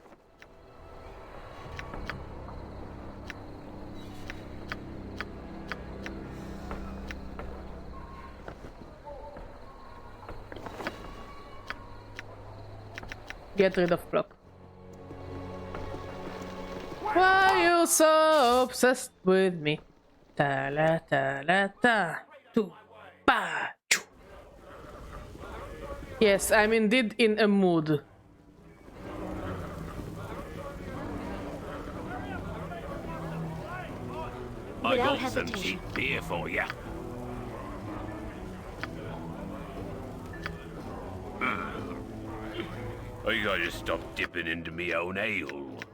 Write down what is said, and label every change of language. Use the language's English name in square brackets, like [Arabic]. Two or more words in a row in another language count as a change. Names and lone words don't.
[English] Get rid of cloak. Why are you so obsessed with me? Ta la ta la ta. Tu pa choo. Yes, I'm indeed in a mood. I got some cheap beer for ya. I gotta stop dipping into me own ale.